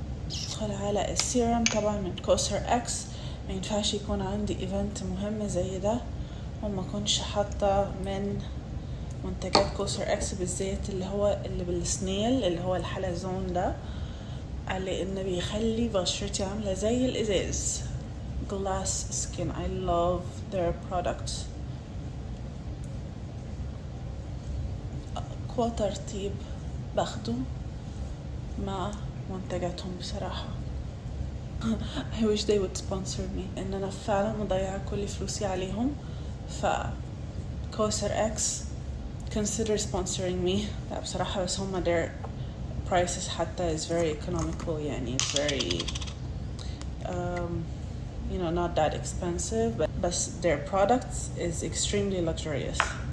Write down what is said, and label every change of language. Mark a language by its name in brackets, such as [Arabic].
[Arabic] ندخل على السيرم طبعا من كوسر اكس، ما ينفعش يكون عندي ايفنت مهم زي ده وما كنش حاطة من منتجات كوسر اكس بالذات اللي بالسنيل اللي هو الحلزون ده، لان بيخلي بشرتي عاملة زي الازاز. [English] glass skin I love their products. [Arabic] ترطيب باخده مع منتجاتهم بصراحة. [English] I wish they would sponsor me، [Arabic] ان انا فعلا مضيعة كل فلوسي عليهم. ف كوسر اكس [English] consider sponsoring me. [Arabic] لا بصراحة بس هما [English] their prices [Arabic] حتى [English] is very economical يعني it's very you know not that expensive but their products is extremely luxurious.